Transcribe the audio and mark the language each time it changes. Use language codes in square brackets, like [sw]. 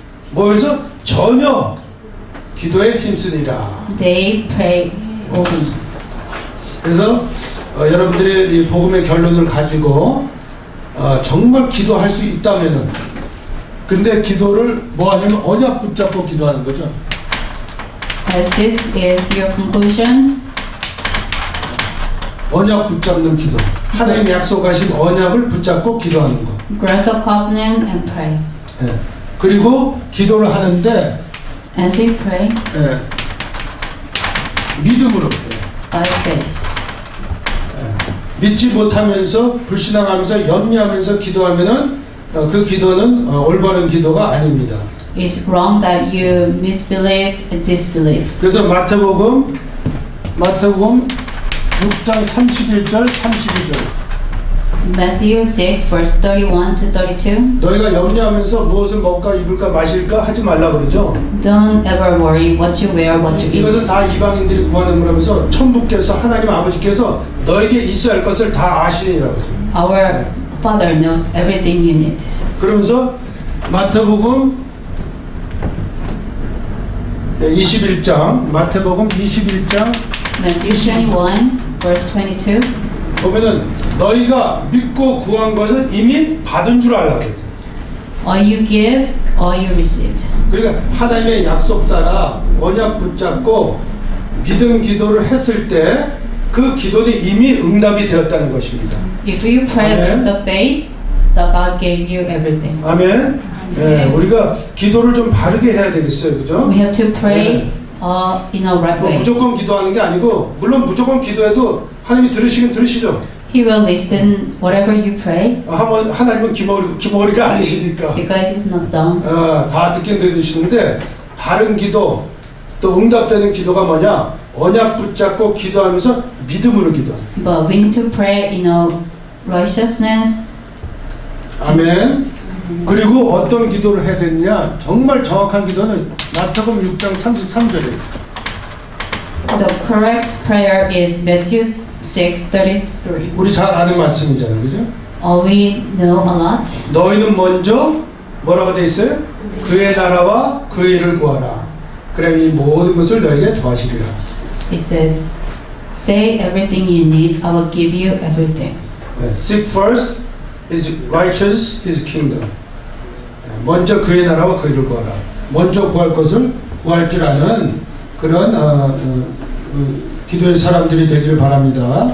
[ko] 모여서 전혀 기도에 힘쓰니라. [en] They pray openly. [ko] 그래서 여러분들이 이 복음의 결론을 가지고 정말 기도할 수 있다면은, 근데 기도를 뭐 하냐면 언약 붙잡고 기도하는 거죠. [en] As this is your conclusion, [ko] 언약 붙잡는 기도. 하나님 약속하신 언약을 붙잡고 기도하는 거. [en] grab the covenant and pray. [ko] 예. 그리고 기도를 하는데 [en] As you pray, [ko] 믿음으로 [en] by faith. [ko] 믿지 못하면서 불신앙하면서 염려하면서 기도하면은 그 기도는 올바른 기도가 아닙니다. [en] It's wrong that you misbelieve and disbelieve. [ko] 그래서 마태복음 6장 31절 32절 [en] Matthew 6 verse 31 to 32. [ko] 너희가 염려하면서 무엇을 먹을까 입을까 마실까 하지 말라 그러죠. [en] Don't ever worry what you wear, what you [ko] 이것은 [en] eat. [ko] 다 이방인들이 구하는 거라면서 천부께서 하나님 아버지께서 너에게 있어야 할 것을 다 아시니라고. [en] Our Father knows everything you need. [ko] 그러면서 마태복음 21장 마태복음 21장 [en] Matthew 21 verse 22. [ko] 보면은 너희가 믿고 구한 것은 이미 받은 줄 알라. [en] All you give, all you received. [ko] 그러니까 하나님의 약속 따라 언약 붙잡고 믿음 기도를 했을 때 그 기도는 이미 응답이 되었다는 것입니다. [en] If you pray [ko] 아멘. [en] with the faith, that God gave you everything. [ko] 아멘. 네, 우리가 기도를 좀 바르게 해야 되겠어요, 그죠? [en] We have to pray in a right 뭐 way. [ko] 무조건 기도하는 게 아니고 물론 무조건 기도해도 하나님이 들으시긴 들으시죠. [en] He will listen whatever you pray [ko] 하나님은 기머리가 아니시니까 [en] because He's not dumb. [ko] 다 듣긴 들으시는데 바른 기도 또 응답되는 기도가 뭐냐? 언약 붙잡고 기도하면서 믿음으로 기도하는. [en] But we need to pray in a righteousness. [ko] 아멘. 그리고 어떤 기도를 해야 되느냐? 정말 정확한 기도는 마태복음 6장 33절에 [en] The correct prayer is Matthew 6:33. [ko] 우리 잘 아는 말씀이잖아요, 그죠? [en] We know a lot. [ko] 너희는 먼저 뭐라고 돼 있어요? 그의 나라와 그 일을 구하라. 그럼 이 모든 것을 너에게 더하시리라. [en] It says, say everything you need, I will give you everything. Seek first his righteous, his kingdom. [ko] 먼저 그의 나라와 그 일을 구하라. 먼저 구할 것을 구할 줄 아는 그런 기도의 사람들이 되기를 바랍니다.